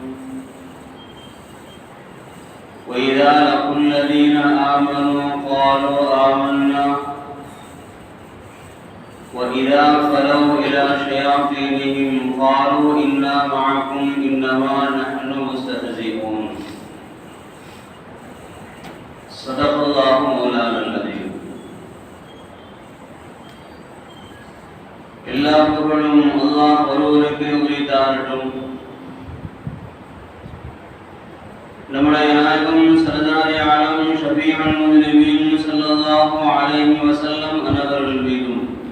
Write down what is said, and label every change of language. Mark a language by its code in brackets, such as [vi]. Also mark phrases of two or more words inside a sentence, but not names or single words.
[ar] وإذا لقوا الذين آمنوا قالوا آمنا وإذا خلوا إلى شياطينهم قالوا إنا معكم إنما نحن مستهزئون. صدق الله مولانا العظيم. [ta] எல்லா புகழும் அல்லாஹ் ஒருவருக்கு உரித்தாகட்டும். நம்முடைய நாயகம் சர்தாரி ஆலம் [ar] شفيع المسلمين صلى الله عليه وسلم [ta] அவர்கள் மீதும்